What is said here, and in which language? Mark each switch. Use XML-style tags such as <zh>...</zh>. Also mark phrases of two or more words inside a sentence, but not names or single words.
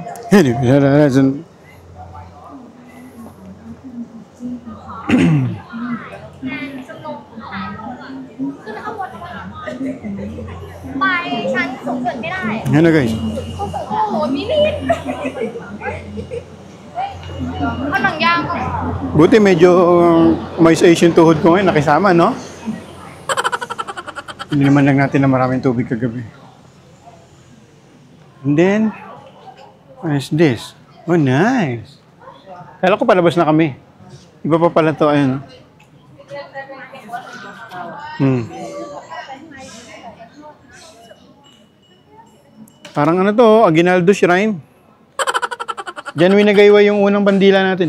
<th>คือทั้งหมดไปชั้นสูงสุดไม่ได้</th> <tl>Ano guys?</tl> <th>โอ้โหมินิเอาหนังยางก่อน</th> <tl>Buti medyo may Asian tuhod ko ngayon, nakisama, no? Hindi naman lang natin na maraming tubig kagabi.</tl> <en>And then, what is this? Oh, nice.</en> <tl>Kala ko palabas na kami. Iba pa pala to, ayun. No? Parang ano to, Aguinaldo Shrine. Diyan winagaywa yung unang bandila natin.</tl>